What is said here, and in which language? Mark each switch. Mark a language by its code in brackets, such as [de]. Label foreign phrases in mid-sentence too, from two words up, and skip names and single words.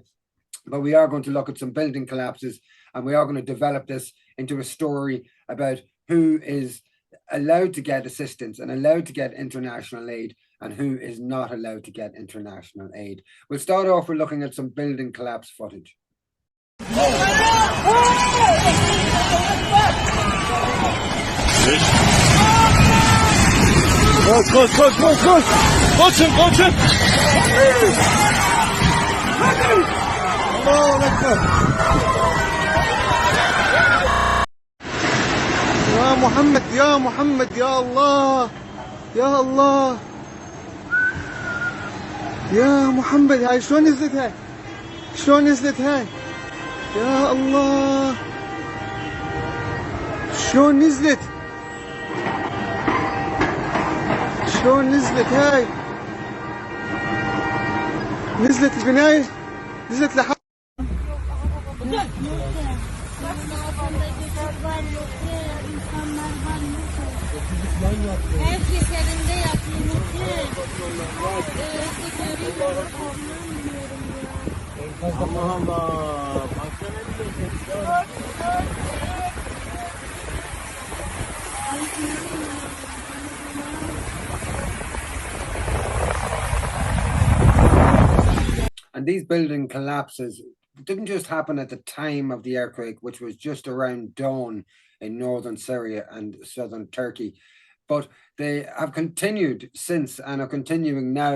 [en] But we are going to look at some building collapses, and we are going to develop this into a story about who is allowed to get assistance and allowed to get international aid and who is not allowed to get international aid. We'll start off with looking at some building collapse footage. [tr] Koş. Koşun. [ar] الله أكبر. يا محمد، يا الله. يا محمد, هاي شلون نزلت هاي؟ يا الله. شلون نزلت هاي؟ نزلت البناية، نزلت لحد. [tr] Herkes elinde yapıyor. Allah Allah. Baksana [en] And these building collapses didn't just happen at the time of the earthquake, which was just around dawn in northern Syria and southern Turkey, but they have continued since and are continuing now.